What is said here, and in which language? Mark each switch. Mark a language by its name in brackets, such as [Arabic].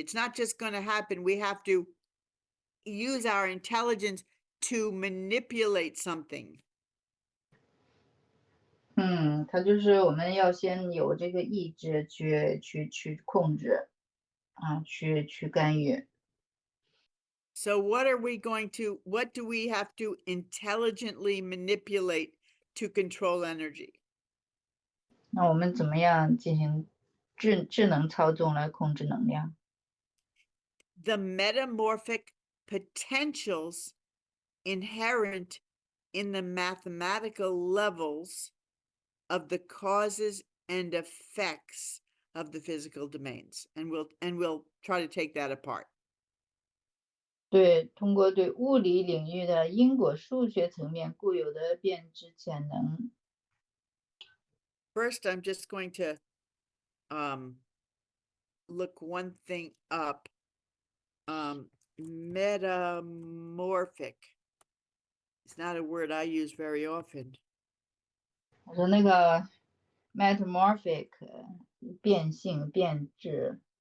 [English] It's not just going to happen. We have to use our intelligence to manipulate something. [Chinese] 它就是我们要先有这个意志去控制去干预。 [English] So what do we have to intelligently manipulate to control energy? [Chinese] 那我们怎么样进行智能操纵来控制能量？ [English] The metamorphic potentials inherent in the mathematical levels of the causes and effects of the physical domains. And we'll try to take that apart. [Chinese] 对，通过对物理领域的因果数学层面固有的变质潜能。 [English] First, I'm just going to look one thing up. Metamorphic. It's not a word I use very often. [Chinese] 我说那个 metamorphic 变性变质。